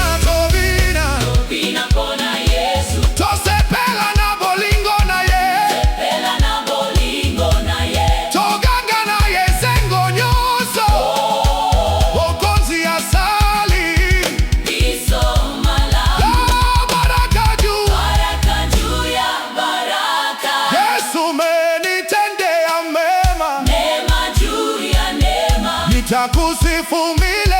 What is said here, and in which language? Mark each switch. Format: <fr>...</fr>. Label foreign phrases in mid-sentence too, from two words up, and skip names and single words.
<ln>tobina mpona Yesu, tosepela na bolingo na ye, pena na bolingo na ye. toganga na esengo nyonso, mokonzi asali. Biso malamu,</ln> <sw>Baraka juu baraka juu ya baraka, Yesu umenitendea mema, neema juu ya neema. nitakusifu</sw>